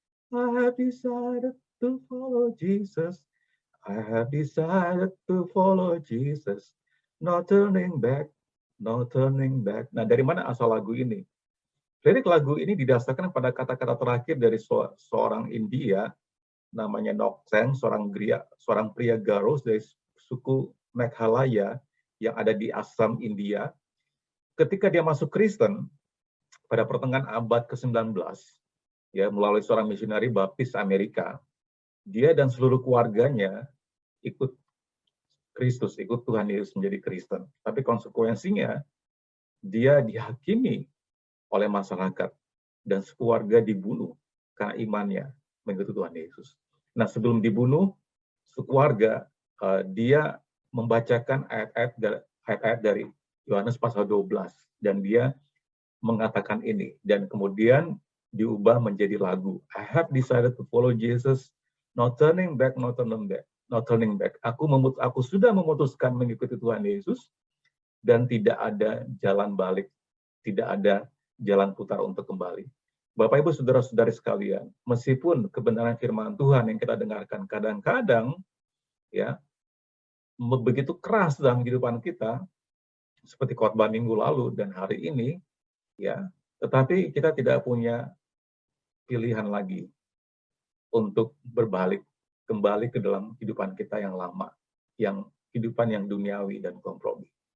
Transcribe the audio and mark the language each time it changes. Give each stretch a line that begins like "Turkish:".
English: I have decided to follow Jesus. I have decided to follow Jesus. No turning back, no turning back.
Indonesian: Nah, dari mana asal lagu ini? Lirik lagu ini didasarkan pada kata-kata terakhir dari seorang India, namanya Nokseng, seorang pria Garos dari suku Meghalaya yang ada di Assam, India. Ketika dia masuk Kristen pada pertengahan abad ke-19, ya, melalui seorang misionari baptis Amerika, dia dan seluruh keluarganya ikut Kristus, ikut Tuhan Yesus menjadi Kristen. Tapi konsekuensinya, dia dihakimi oleh masyarakat dan sekeluarga dibunuh karena imannya mengikuti Tuhan Yesus. Nah, sebelum dibunuh, sekeluarga dia membacakan ayat-ayat dari Yohanes pasal 12 dan dia mengatakan ini, dan kemudian diubah menjadi lagu.
English: I have decided to follow Jesus, no turning back, no turning back, no turning back.
Indonesian: Aku sudah memutuskan mengikuti Tuhan Yesus dan tidak ada jalan balik, tidak ada jalan putar untuk kembali. Bapak Ibu Saudara-saudari sekalian, meskipun kebenaran firman Tuhan yang kita dengarkan kadang-kadang ya begitu keras dalam kehidupan kita, seperti khotbah minggu lalu dan hari ini, ya, tetapi kita tidak punya pilihan lagi untuk berbalik kembali ke dalam kehidupan kita yang lama, yang kehidupan yang duniawi dan kompromi.